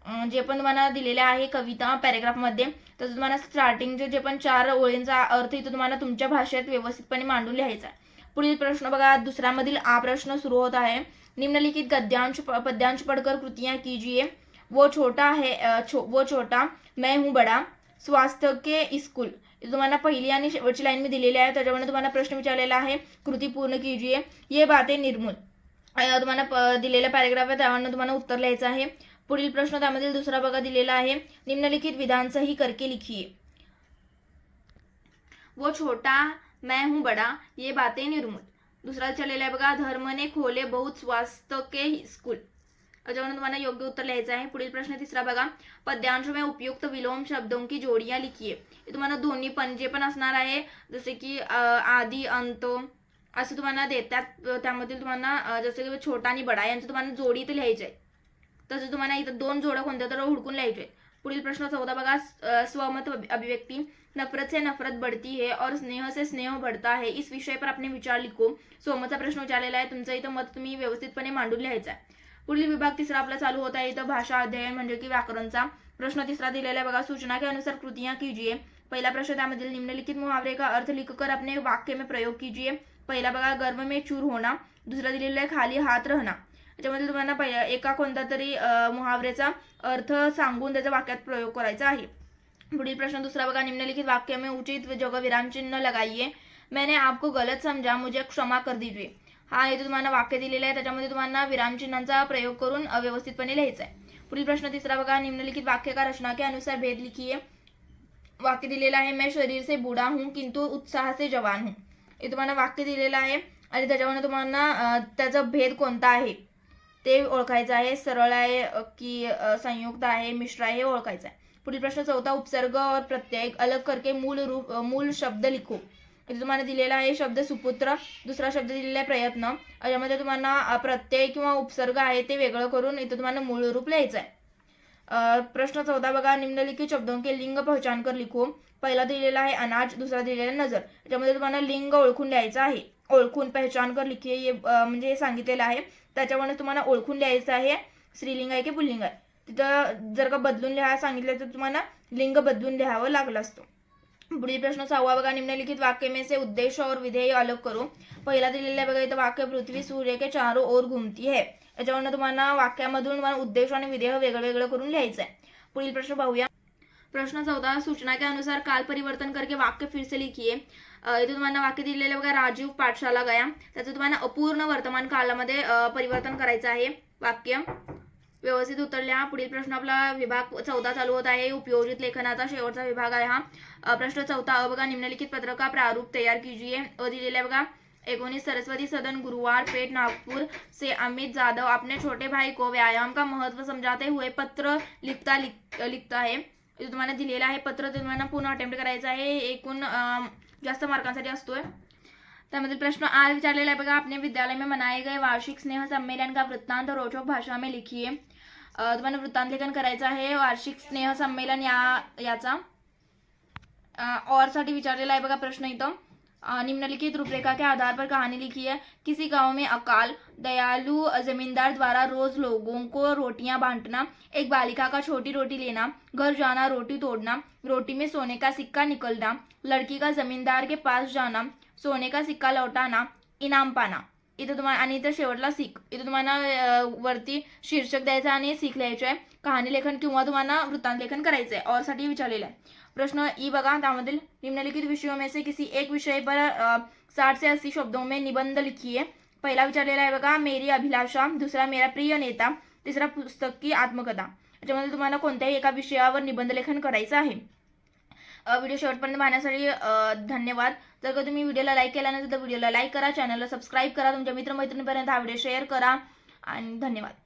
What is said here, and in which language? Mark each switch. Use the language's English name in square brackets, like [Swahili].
[Marathi] जे पण तुम्हाला दिलेले आहे कविता पॅराग्राफमध्ये, तर तुम्हाला स्टार्टिंगचे जे पण 4 ओळींचा अर्थ इथं तुम्हाला तुमच्या भाषेत व्यवस्थितपणे मांडून लिहायचा आहे। पुढील प्रश्न बघा, दुसरा मधील आ प्रश्न सुरू होत आहे। [Hindi] निम्नलिखित गद्यांश पद्यांश पढ़कर कृतियां कीजिए। वो छोटा मैं हूँ बड़ा, स्वास्थ्य के स्कूल, [Marathi] तुम्हाला पहिली आणि शेवटची लाईन मी दिलेली आहे, त्याच्यामध्ये तुम्हाला प्रश्न विचारलेला आहे, [Hindi] कृती पूर्ण कीजिए, ये बातें निर्मूल. [Marathi] तुम्हाला दिलेला पॅरेग्राफ आहे, त्यावरनं तुम्हाला उत्तर लिहायचं आहे. पुढील प्रश्न त्यामधील दुसरा बघा दिलेला आहे, [Hindi] निम्नलिखित विधान सही करके लिखिए. वो छोटा मैं हूँ बड़ा, ये बातें निर्मूल. [Marathi] दुसरा चलेला आहे बघा, [Hindi] धर्म ने खोले बहुत स्वास्थ्य के स्कूल. [Marathi] त्याच्यावरून तुम्हाला योग्य उत्तर लिहायचं आहे. पुढील प्रश्न तिसरा बघा, [Hindi] पद्यांश में उपयुक्त विलोम शब्दों की जोडियां लिखिए. [Marathi] तुम्हाला दोन्ही पण जे पण असणार आहे, जसे की आदि अंत असं तुम्हाला देतात, त्यामधील तुम्हाला जसे की छोटा आणि बडा यांचं तुम्हाला जोडी इथं लिहायची आहे. तसं तुम्हाला इथं दोन जोड्या कोणत्या तर हुडकून लिहायचे. पुढील प्रश्न 14 बघा, स्वमत अभिव्यक्ति. [Hindi] नफरत से नफरत बढ़ती है और स्नेह से स्नेह बढ़ता है, इस विषय पर अपने विचार लिखो. [Marathi] स्वमतचा प्रश्न विचारलेला आहे, तुमचं इथं मत तुम्ही व्यवस्थितपणे मांडून लिहायचं आहे. पुढील विभाग तिसरा आपला चालू होता है इथं भाषा अध्ययन म्हणजे की व्याकरणचा. प्रश्न तिसरा दिलेला आहे बघा, [Hindi] सूचना के अनुसार कृतियां कीजिए. [Marathi] पहिला प्रश्न त्यामधील [Hindi] निम्नलिखित मुहावरे का अर्थ लिखकर अपने वाक्य में प्रयोग कीजिए. [Marathi] पहिला बघा, [Hindi] गर्भ में चूर होना. दुसरा दिलेला आहे, खाली हात रहना. त्याच्यामध्ये तुम्हाला एका कोणता तरी मुहावरेचा अर्थ सांगून त्याचा वाक्यात प्रयोग करायचा आहे. पुढील प्रश्न दुसरा बघा, निम्नलिखित वाक्य में उचित जगह विराम चिन्ह लगाइए. मैंने आपको गलत समझा, मुझे क्षमा कर दीजिए. [Marathi] हा इथे तुम्हाला वाक्य दिलेलं आहे, त्याच्यामध्ये तुम्हाला विरामचिन्हांचा प्रयोग करून व्यवस्थितपणे लिहायचा आहे. [Hindi] पुढील प्रश्न तिसरा बघा, निम्नलिखित वाक्य का रचना के अनुसार भेद लिखिए. [Marathi] वाक्य दिलेलं आहे, [Hindi] मैं शरीर से बूढ़ा हूँ किंतु उत्साह से जवान हूँ. [Marathi] हे तुम्हाला वाक्य दिलेलं आहे आणि त्याच्यावरून तुम्हाला त्याचा भेद कोणता आहे ते ओळखायचं आहे. सरळ आहे की संयुक्त आहे, मिश्र आहे, हे ओळखायचं आहे. पुढील प्रश्न चौथा, [Hindi] उपसर्ग और प्रत्यय अलग करके मूल शब्द लिखो. [Marathi] इथे तुम्हाला दिलेला आहे शब्द सुपुत्र. दुसरा शब्द दिलेला आहे प्रयत्न. यामध्ये तुम्हाला प्रत्यय किंवा उपसर्ग आहे ते वेगळं करून इथे तुम्हाला मूळ रूप लिहायचं आहे. [Hindi] प्रश्न 14 बघा, निम्नलिखित शब्दों के लिंग पहचान कर लिखो. [Marathi] पहिला दिलेला आहे अनाज, दुसरा दिलेला आहे नजर. याच्यामध्ये तुम्हाला लिंग ओळखून लिहायचं आहे. ओळखून [Hindi] पहचान कर लिखिए [Marathi] म्हणजे हे सांगितलेलं आहे, त्याच्यामुळे तुम्हाला ओळखून लिहायचं आहे स्त्रीलिंग आहे की पुल्लिंग आहे. तिथं जर का बदलून लिहायला सांगितलं तर तुम्हाला लिंग बदलून लिहावं लागलं असतं. [Hindi] पुढील प्रश्न 6 बघा, निम्नलिखित वाक्य में से उद्देश्य और विधेय अलग करो. [Marathi] पहिला दिलेला आहे बघा इथं वाक्य, [Hindi] पृथ्वी सूर्य के चारों ओर घूमती है. [Marathi] याच्यावरून तुम्हाला वाक्यामधून तुम्हाला उद्देश आणि विधेय वेगळं वेगळं करून लिहायचं आहे. पुढील प्रश्न पाहूया. [Hindi] प्रश्न 14, सूचना के अनुसार काल परिवर्तन करके वाक्य फिर से लिखिए. [Marathi] इथे तुम्हाला वाक्य दिलेलं बघा, [Hindi] राजीव पाठशाला गया. [Marathi] त्याचं तुम्हाला अपूर्ण वर्तमान कालामध्ये परिवर्तन करायचं आहे वाक्य. व्यवस्थित उत्तर लिहा. पुढील प्रश्न आपला विभाग 14 चालू होत आहे, उपयोजित लेखनाचा शेवटचा विभाग आहे हा. [Hindi] प्रश्न 14 बघा, निम्नलिखित पत्र का प्रारूप तैयार कीजिए. दिलेला बघा, 19 सरस्वती सदन गुरुवार पेट नागपुर से अमित जाधव अपने छोटे भाई को व्यायाम का महत्व समझाते हुए पत्र लिखता है. [Marathi] तुम्हाला दिलेला आहे पत्र, तुम्हाला पुन्हा अटेम्प्ट करायचं आहे. एकूण जास्त मार्कांसाठी असतोय. त्यामधील प्रश्न आज विचारलेला आहे बघा, [Hindi] अपने विद्यालय में मनाए गए वार्षिक स्नेह सम्मेलन का वृत्तांत रोचक भाषा में लिखिए. [Marathi] तुम्हाला वृत्तांत लेखन करायचं आहे वार्षिक स्नेह संमेलन याचा. और साठी विचारलेला आहे बघा प्रश्न इथं, [Hindi] निम्नलिखित रूपरेखा के आधार पर कहानी लिखी है. किसी गांव में अकाल दयालु जमींदार द्वारा रोज लोगों को रोटियां बांटना, एक बालिका का छोटी रोटी लेना, घर जाना रोटी तोड़ना, रोटी में सोने का सिक्का निकलना, लड़की का जमींदार के पास जाना, सोने का सिक्का लौटाना, इनाम पाना. [Marathi] इथं तुम्हाला आणि इथं शेवटला सीख. इथं तुम्हाला वरती शीर्षक द्यायचं आणि सीख लिहायचं आहे. कहाणी लेखन किंवा तुम्हाला वृत्तांत लेखन करायचं आहे. और साठी विचारलेला आहे. [Hindi] प्रश्न ई बघा, त्यामधील निम्नलिखित विषयों में से किसी एक विषय पर 60 से 80 शब्दों में निबंध लिखिए. [Marathi] पहिला विचारलेला आहे बघा, मेरी अभिलाषा. दुसरा, मेरा प्रिय नेता. तिसरा, पुस्तक की आत्मकथा. याच्यामध्ये तुम्हाला कोणत्याही एका विषयावर निबंध लेखन करायचं आहे. व्हिडिओ शेवटपर्यंत पाहण्यासाठी धन्यवाद. जर का तुम्ही व्हिडिओला लाईक केला नसेल तर व्हिडिओला लाईक करा, चॅनलला सबस्क्राईब करा, तुमच्या मित्रमैत्रिणींपर्यंत हा व्हिडिओ शेअर करा आणि धन्यवाद.